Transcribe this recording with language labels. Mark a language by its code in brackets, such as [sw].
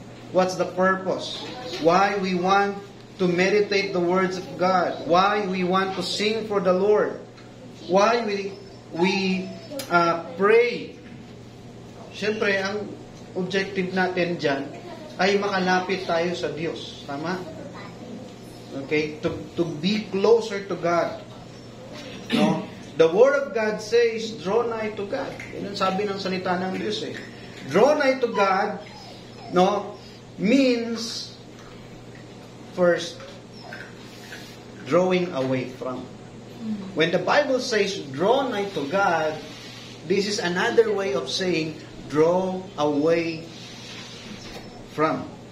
[en] What's the purpose? Why we want to meditate the words of God? Why we want to sing for the Lord? Why we pray? [tl] Siyempre, ang objective natin dyan ay makalapit tayo sa Diyos. [en] Tama? Okay? To be closer to God. No? The Word of God says, draw nigh to God. [tl] Yan ang sabi ng salita ng Diyos eh. [en] Draw nigh to God, no, means first, drawing away from. When the Bible says, draw nigh to God, this is another way of saying, draw away from.